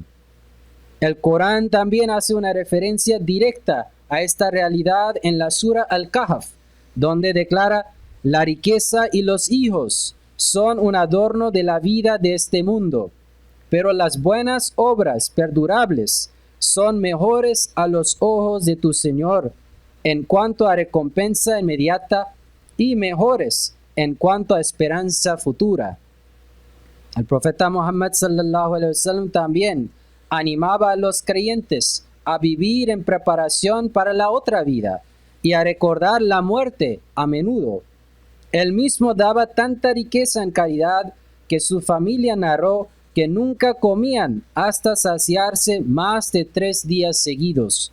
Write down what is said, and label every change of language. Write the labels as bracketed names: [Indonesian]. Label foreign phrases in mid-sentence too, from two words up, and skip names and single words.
[Spanish] El Corán también hace una referencia directa a esta realidad en la Sura Al-Kahf, donde declara: la riqueza y los hijos son un adorno de la vida de este mundo, pero las buenas obras perdurables son mejores a los ojos de tu Señor en cuanto a recompensa inmediata y mejores en cuanto a esperanza futura. El profeta Muhammad [Arabic] صلى الله عليه وسلم [Spanish] también animaba a los creyentes a vivir en preparación para la otra vida y a recordar la muerte a menudo. Él mismo daba tanta riqueza en caridad que su familia narró que nunca comían hasta saciarse más de 3 días seguidos.